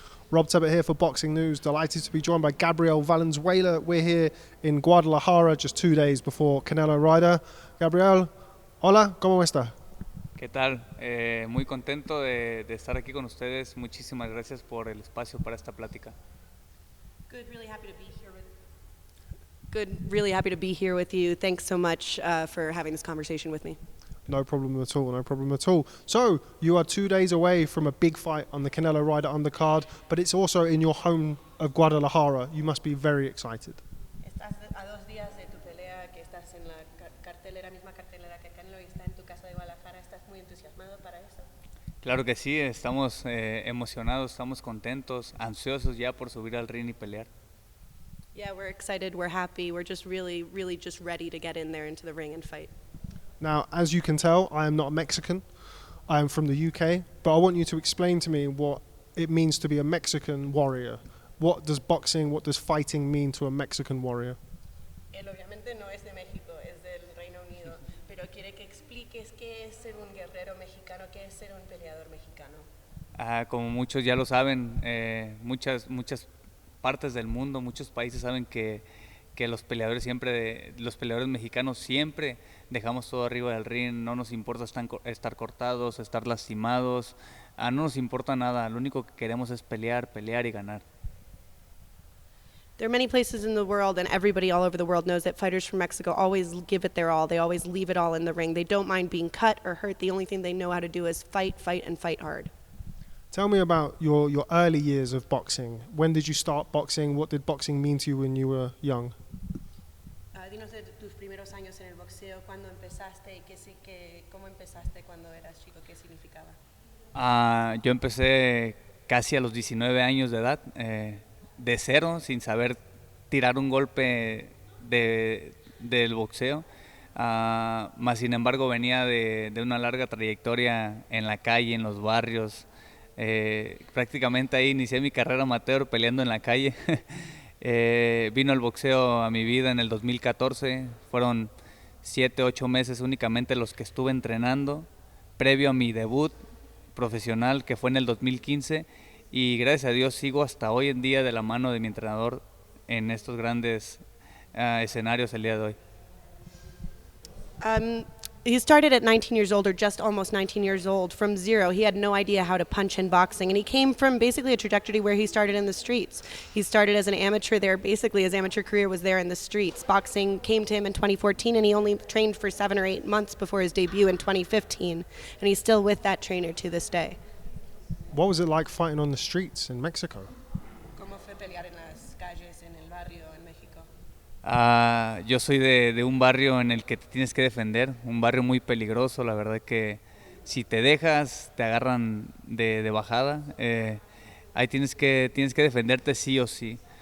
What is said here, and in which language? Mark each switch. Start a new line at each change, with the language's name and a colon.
English: Rob Tebbutt here for Boxing News. Delighted to be joined by Gabriel Valenzuela. We're here in Guadalajara just 2 days before Canelo Ryder.
Spanish: Gabriel, hola, ¿cómo está? ¿Qué tal? Muy contento de estar aquí con ustedes. Muchísimas gracias por el espacio para esta plática.
English: Good, really happy to be here with. Good, really happy to be here with you. Thanks so much for having this conversation with me. No problem at all, no problem at all. So, you are 2 days away from a big fight on the Canelo Ryder undercard, but it's also in your home of Guadalajara. You must be very excited.
Spanish: Estás a 2 días de tu pelea, que estás en la cartelera, misma cartelera que Canelo, y está en tu casa de Guadalajara. ¿Estás muy entusiasmado para eso? Claro que sí, estamos emocionados, estamos contentos, ansiosos ya por subir al ring y pelear.
English: Yeah, we're excited, we're happy, we're just really just ready to get in there into the ring and fight. Now, as you can tell, I am not a Mexican. I am from the UK, but I want you to explain to me what it means to be a Mexican warrior. What does boxing, what does fighting mean to a Mexican warrior?
Spanish: Él obviamente no es de México, es del Reino Unido, pero quiere que expliques qué es ser un guerrero mexicano, qué es ser un peleador mexicano. Como muchos ya lo saben, muchas partes del mundo, muchos países saben que los peleadores los peleadores mexicanos siempre dejamos todo arriba del ring, no nos importa estar cortados, estar lastimados, no nos importa nada, lo único que queremos es pelear y ganar.
English: There are many places in the world, and everybody all over the world knows that fighters from Mexico always give it their all. They always leave it all in the ring. They don't mind being cut or hurt. The only thing they know how to do is fight, and fight hard. Tell me about your early years of boxing. When did you start boxing? What did boxing mean to you when you were young?
Spanish: Dinos de tus primeros años en el boxeo, cuándo empezaste y cómo empezaste cuando eras chico, qué significaba. Yo empecé casi a los 19 años de edad, de cero, sin saber tirar un golpe del boxeo. Más sin embargo venía de una larga trayectoria en la calle, en los barrios. Prácticamente ahí inicié mi carrera amateur peleando en la calle. Vino el boxeo a mi vida en el 2014, fueron 7, 8 meses únicamente los que estuve entrenando, previo a mi debut profesional que fue en el 2015, y gracias a Dios sigo hasta hoy en día de la mano de mi entrenador en estos grandes escenarios el día de hoy.
English: He started at 19 years old, or just almost 19 years old, from zero. He had no idea how to punch in boxing, and he came from basically a trajectory where he started in the streets. He started as an amateur there. Basically, his amateur career was there in the streets. Boxing came to him in 2014, and he only trained for 7 or 8 months before his debut in 2015, and he's still with that trainer to this day. What was it like fighting on the streets in Mexico?
Spanish: ¿Cómo fue pelear en las calles, en el barrio, en México? Yo soy de un barrio en el que te tienes que defender, un barrio muy peligroso, la verdad que si te dejas te agarran de bajada, ahí tienes que defenderte sí o sí.